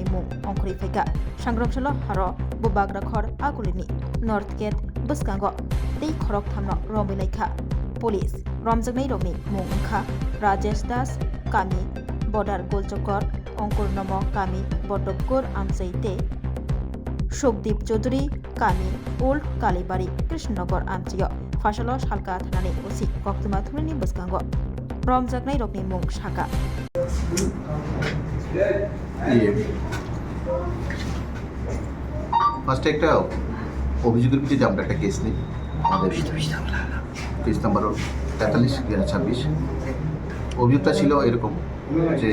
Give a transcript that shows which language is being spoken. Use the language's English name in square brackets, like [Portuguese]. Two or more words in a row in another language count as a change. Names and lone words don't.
[Kok Borok] मुं अंखरि फैगा सांग्रामसलो हारो बोबाग्राखर आगुलिनि [English] north gate [Kok Borok] बसगांगो तै खरक थामनो रमिलाइखा पुलिस रमजगनै रगनि मुं ओंखा राजेश दास कामी बर्डार गोलचक्कर अंकुर नमो कामी बटकपुर आमचै ते सुखदीप चौधरी कामी ओल्ड कालीबाड़ी कृष्णनगर आमचियो फासलो शालका थानानि ओसि कक्तमा थुमनि बसगांगो रमजाकनाय रगनि मुं शाखा [Bangla] ফার্স্ট একটা অভিযোগের ভিত্তিতে আমরা একটা কেস নিই আমাদের কেস নাম্বার 43/2026 অভিযোগটা ছিল এরকম যে